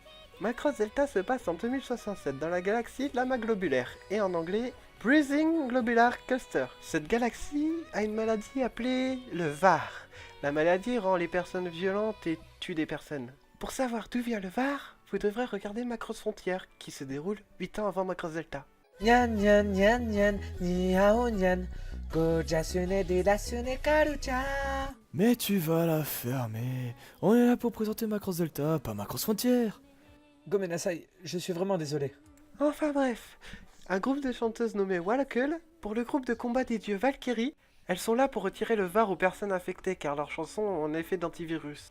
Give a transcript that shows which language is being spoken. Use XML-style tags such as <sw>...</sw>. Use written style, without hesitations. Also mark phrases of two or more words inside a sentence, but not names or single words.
<fr>Macross Delta se passe en 2067 dans la galaxie Lama Globulaire, et en anglais Breathing Globular Cluster. Cette galaxie a une maladie appelée le VAR. La maladie rend les personnes violentes et tue des personnes. Pour savoir d'où vient le VAR, vous devrez regarder Macross Frontier, qui se déroule 8 ans avant Macross Delta. Nyan nyan nyan nyan, ni hao nyan, gojasune dedasune karucha. Mais tu vas la fermer. On est là pour présenter Macross Delta, pas Macross Frontier. Gomenasai, je suis vraiment désolé. Enfin bref, un groupe de chanteuses nommé Wallakul, pour le groupe de combat des dieux Valkyrie, elles sont là pour retirer le VAR aux personnes infectées car leurs chansons ont un effet d'antivirus.</fr>